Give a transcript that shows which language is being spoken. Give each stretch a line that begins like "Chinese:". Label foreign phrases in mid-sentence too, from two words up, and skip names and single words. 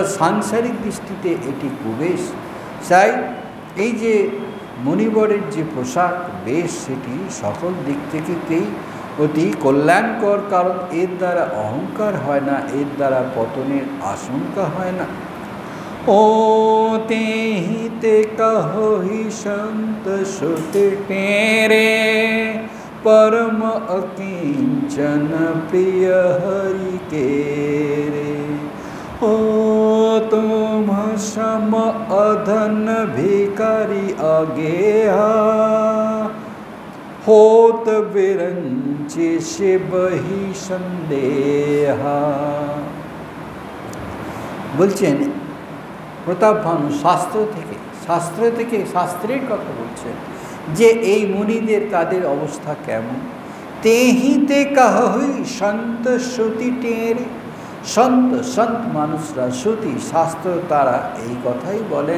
Bangla: সাংসারিক দৃষ্টিতে এটি কুবেশ তাই এই যে মণিবরের যে পোশাক বেশ সেটি সকল দিক থেকেই অতি কল্যাণকর কারণ এর দ্বারা অহংকার হয় না এর দ্বারা পতনের আশঙ্কা হয় না
Awadhi: ओ तेहि ते कहो ही संत सुत तेरे परम अकिंचन प्रिय हरि के रे। ओ तुम सम अधन भिखारी अगेहा, होत बिरंची शिव ही संदेहा।
Bangla: বলছেন প্রতাপ ভানু শাস্ত্রের কথা বলছেন যে এই মুনিদের তাদের অবস্থা কেমন।
Awadhi: तेहि ते कहहिं संत श्रुति टेरे,
Bangla: সন্ত মানুষরা শ্রুতি শাস্ত্র তারা এই কথাই বলেন।